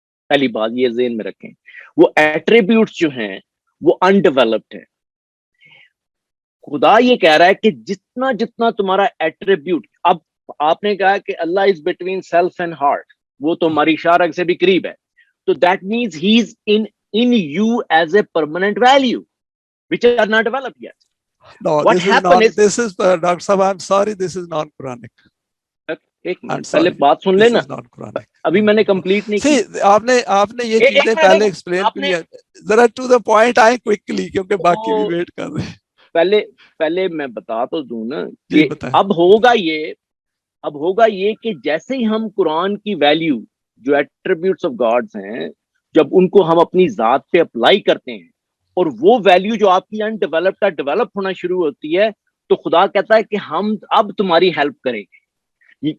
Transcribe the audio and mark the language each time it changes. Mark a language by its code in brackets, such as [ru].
[ur] پہلی بات یہ ذہن میں رکھیں, وہ ایٹریبیوٹس جو ہیں وہ انڈیولپڈ ہیں. خدا یہ کہہ رہا ہے کہ جتنا جتنا تمہارا ایٹریبیوٹ, اب آپ نے کہا کہ [en] Allah is between self and heart, [ur] وہ تو ہماری شارگ سے بھی قریب ہے. تو [en] That means he is in you as a permanent value which are not developed yet. No, what happens this is Dr. Sahab, I'm sorry, this is non-Quranic. [ur] ایک minute پہلے بات سن لینا, ابھی میں نے کمپلیٹ نہیں کی. آپ نے یہ چیزیں پہلے ایکسپلین کی ہیں. ذرا [en] to the point [ur] آئیں کوئکلی, کیونکہ باقی بھی ویٹ کر رہے ہیں. پہلے میں بتا تو دوں نا کہ اب ہوگا یہ کہ جیسے ہی ہم قرآن کی ویلیو جو [en] attributes of gods [ur] ہیں, جب ان کو ہم اپنی ذات پہ اپلائی کرتے ہیں اور وہ ویلیو جو آپ کی انڈیولپڈ کا ڈیولپ ہونا شروع ہوتی ہے, تو خدا کہتا ہے کہ ہم اب تمہاری ہیلپ کریں گے.